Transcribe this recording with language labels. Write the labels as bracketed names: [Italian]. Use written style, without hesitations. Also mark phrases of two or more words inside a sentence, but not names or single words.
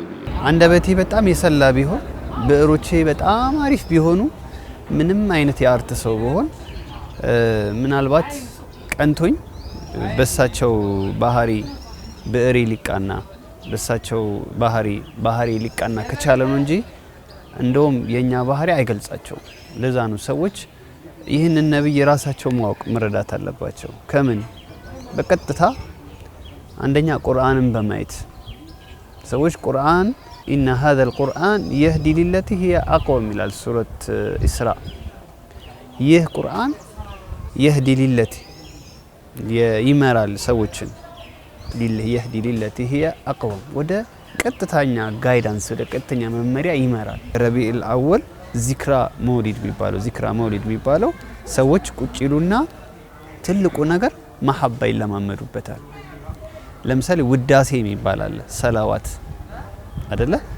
[Amharic] አንደበቴ በጣም የሰላ ቢሆን ብዕሮቼ በጣም አሪፍ ቢሆኑ ምንም አይነት የአርት ሰው ብሆን ምናልባት ቀንቶኝ በሳቸው ባህሪ ብዕሬ ሊቃና በሳቸው ባህሪ ሊቃና ከቻለ ነው እንጂ እንደውም የኛ ባህሪ አይገልጻቸው። ለዛ ነው ሰዎች ይህንን ነብይ ራሳቸው ማወቅ መረዳት አለባቸው። ከምን በቀጥታ አንደኛ ቁርአንን በማየት ሰዎች ቁርአን ኢነ [Arabic] هذا القرآن يهدي للتي هي [Amharic] أقوم ይላል ሱረት ኢስራ። ይህ ቁርአን [Arabic] يهدي للتي [Amharic] ይመራል ሰዎችን [Arabic] يهدي للتي هي أقوم [Amharic] ወደ ቀጥታኛ ጋይዳንስ ወደ ቀጥተኛ መመሪያ ይመራል። ረቢዑል አወል ዚክራ መውሊድ የሚባለው ሰዎች ቁጭ ይሉና ትልቁ ነገር መሐባ ይለማመዱበታል። ለምሳሌ ውዳሴ የሚባል አለ፣ ሰላዋት አይደለ?